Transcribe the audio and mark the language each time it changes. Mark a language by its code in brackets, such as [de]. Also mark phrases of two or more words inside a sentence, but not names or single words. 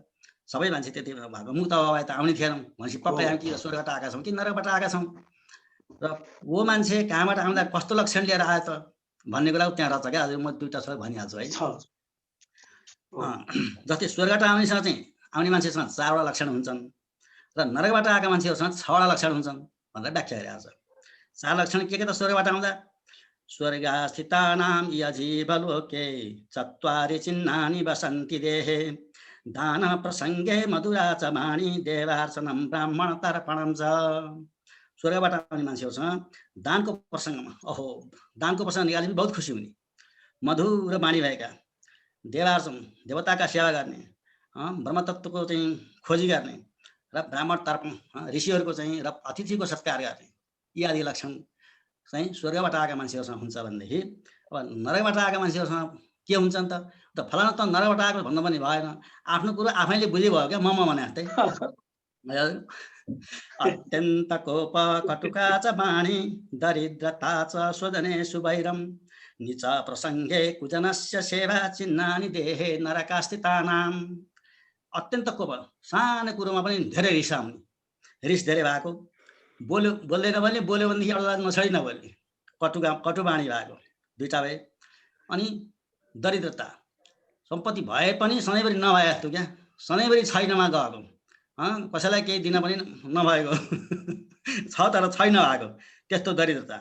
[ne] सबै मान्छे त्यति मुक्त भए त आउने थिएनौँ भनेपछि पक्कै हामी कि स्वर्गबाट आएका छौँ कि नरकबाट आएका छौँ, र वो मान्छे कहाँबाट आउँदा कस्तो लक्षण लिएर आयो त भन्ने कुरा त्यहाँ रहेछ क्या। हजुर म दुईवटा छ भनिहाल्छु है। जस्तै स्वर्गबाट आउने मान्छेसँग 4वटा लक्षण हुन्छन् र नरकबाट आएका मान्छेहरूसँग 6वटा लक्षण हुन्छन् भनेर व्याख्या गरिरहेको छ। 4 लक्षण के त स्वर्गबाट आउँदा [sa] स्वर्गस्थितानां यजीवलोके चत्वारि चिह्नानि वसन्ति देहे, दान प्रसङ्गे मधुरा च वाणी देवार्चनं ब्राह्मण तर्पणं च। [ne] स्वर्गबाट आउने मान्छेहरूसँग दानको प्रसङ्गमा दानको प्रसङ्ग निकाले बहुत खुसी हुने, मधुर वाणी भएका, देवार्चन देवताका सेवा गर्ने, ब्रह्मतत्त्वको चाहिँ खोजी गर्ने र ब्राह्मण तर्पण ऋषिहरूको चाहिँ र अतिथिको सत्कार गर्ने, यी आदि लक्षण चाहिँ स्वर्गबाट आएका मान्छेहरूसँग हुन्छ भनेदेखि अब नरकबाट आएका मान्छेहरूसँग के हुन्छ नि त फलाना त नरकबाट आएको भन्नु पनि भएन, आफ्नो कुरो आफैले बुझिभयो क्या। [sa] मम [ne] भने जस्तै [sa] अत्यन्त कोप कटुका च वाणी दरिद्रता च स्वजने सुवैरम निच प्रसङ्गे कुजनस्य सेवा चिन्हानि देहे नरकास्थितानां। [ne] अत्यन्त कोप, सानो कुरोमा पनि धेरै रिस आउने, रिस धेरै भएको, बोल्दैन भने बोल्यो भनेदेखि एउटा नछडी नबोल्ने, कटु वाणी भएको, दुईटा भए। अनि दरिद्रता, सम्पत्ति भए पनि सधैँभरि नभए जस्तो क्या, सधैँभरि छैनमा गएको, कसैलाई केही दिन पनि नभएको छ तर छैन भएको, त्यस्तो दरिद्रता।